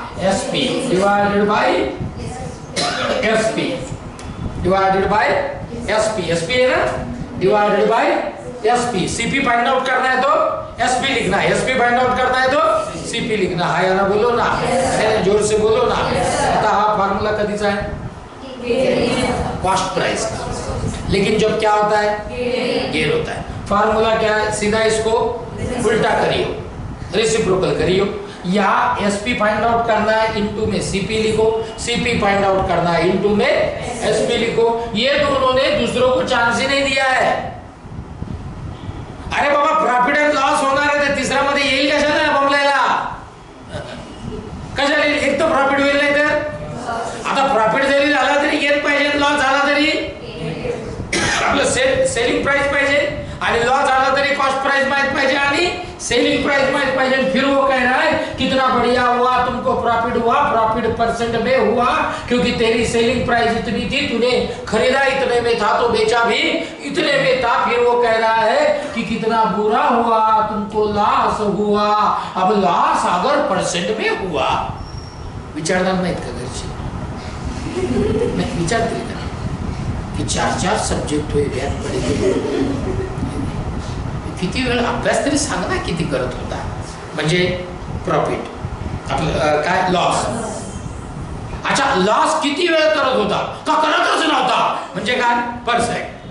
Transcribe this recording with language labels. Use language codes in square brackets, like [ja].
[en] SP divided by SP, divided by SP. [hi] SP है ना, divided by SP. CP find out करना है तो एसपी लिखना है, एसपी फाइंड आउट करना है तो सीपी लिखना है. ना बोलो ना, जोर से बोलो ना. [mr] आता हा फॉर्मूला कधीचा है? [hi] कॉस्ट प्राइस का. लेकिन जब क्या होता है? गेन होता है. फार्मूला क्या है? सीधा इसको उल्टा करियो, रेसिप्रोकल करियो. यहाँ एसपी फाइंड आउट करना है, इनटू में सीपी लिखो. सीपी फाइंड आउट करना है, इनटू में एसपी लिखो. ये दोनों ने दूसरों को चांस ही नहीं दिया है. [mr] अरे बाबा, प्रॉफिट एंड लॉस होणार आहे, तिसरा मध्ये येईल कशाला बमलायला? कशाला येईल? एक तर प्रॉफिट होईल, नाही तर आता प्रॉफिट जरी झाला तरी गेन पाहिजे, लॉस झाला तरी आपलं सेलिंग प्राइस पाहिजे, आणि लॉस झाला तरी कॉस्ट प्राइस माहित पाहिजे आणि सेलिंग प्राइस माहित पाहिजे. [hi] फिर वो कह रहा है कितना बढ़िया हुआ, तुमको प्रॉफिट हुआ, प्रॉफिट परसेंट में हुआ क्योंकि तेरी सेलिंग प्राइस इतनी थी, तूने खरीदा इतने में था तो बेचा भी इतने में था. फिर वो कह रहा है कि कितना बुरा हुआ, तुमको लॉस हुआ. अब लॉस अगर परसेंट में हुआ, [mr] विचारणार नाहीत का घरचे? विचारतील का की 4 सब्जेक्ट पडे, किती वेळ अभ्यास तरी सांग ना, किती करत होता? म्हणजे प्रॉफिट आपलं काय, लॉस. अच्छा, लॉस किती वेळ करत होता का? करतच नव्हता. म्हणजे काय? परसेंट.